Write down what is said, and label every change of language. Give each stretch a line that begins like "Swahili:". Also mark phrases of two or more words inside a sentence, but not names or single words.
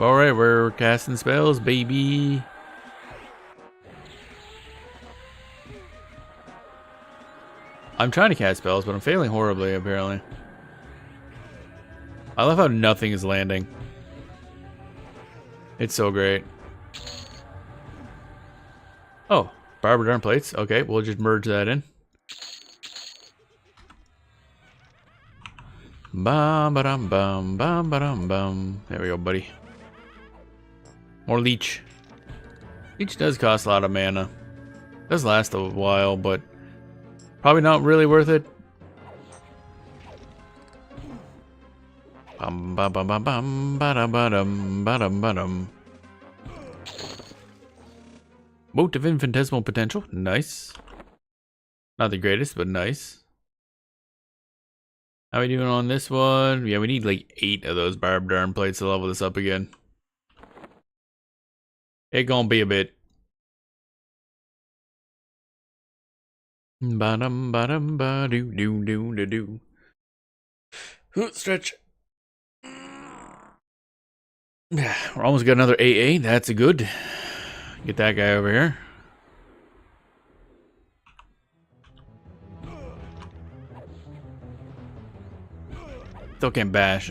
English: Alright, we're casting spells, baby. I'm trying to cast spells, but I'm failing horribly, apparently. I love how nothing is landing. It's so great. Oh, barbered arm plates. Okay, we'll just merge that in. Bum ba-dum bum bum ba-dum bum. There we go, buddy. More leech. Leech does cost a lot of mana. Does last a while, but probably not really worth it. Bum bum bum bum bum ba-dum ba-dum ba-dum ba-dum. Moat of infinitesimal potential. Nice. Not the greatest, but nice. How are we doing on this one? Yeah, we need like 8 of those barbed arm plates to level this up again. It gonna be a bit. Ba-dum, ba-dum, ba-doo, doo, doo, doo, doo. Stretch. Yeah, we're almost got another AA. That's good. Get that guy over here. Still can't bash.